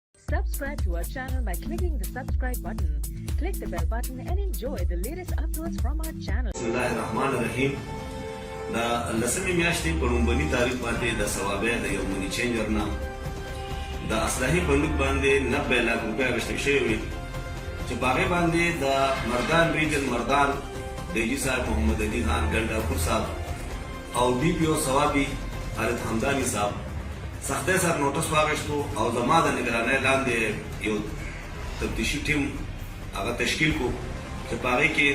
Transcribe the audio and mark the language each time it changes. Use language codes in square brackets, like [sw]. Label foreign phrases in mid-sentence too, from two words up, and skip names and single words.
[en] Subscribe to our channel by clicking the subscribe button. Click the bell button and enjoy the latest uploads from our channel. [ar] Bismillahirrahmanirrahim. [ps] دا لسمې میاشتې په لومبني تاریخ باندې د ثوابه د یو [en] money changer [ps] نه د اصلاحي بندوق باندې 90 لک روپۍ اخیستل شوي وي چې په هغې باندې د مردان ریجن مردان ډیجي صاحب محمد علي خان ګنډاپور صاحب او ډي پي او ثوابي خالد حمداني صاحب سختۍ سره نوټس واخیستو او زما د نګرانۍ لاندې یو تفتیشي ټیم هغه تشکیل کړو چې په هغې کې